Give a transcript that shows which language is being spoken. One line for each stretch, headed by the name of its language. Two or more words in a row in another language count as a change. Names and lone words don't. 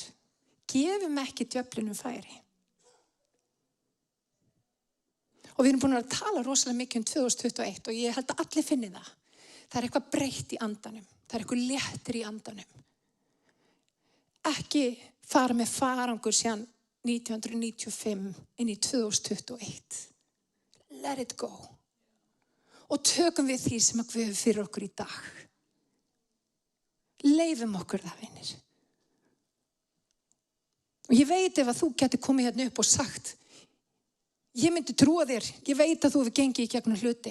Icelandic: Gefum ekki djöflinum færi. Og við erum búin að tala rosalega mikið 2021 og ég held að allir finni það. Það er eitthvað breytt í andanum. Það er eitthvað léttir í andanum. Ekki fara með farangur síðan 1995 inn í 2021.
English: Let it go.
Icelandic: Og tökum við því sem að Guð hefur fyrir okkur í dag. Leifum okkur það, vinir. Og ég veit ef að þú getur komið hérna upp og sagt, ég myndi trúa þér, ég veit að þú hefur gengið í gegnum hluti.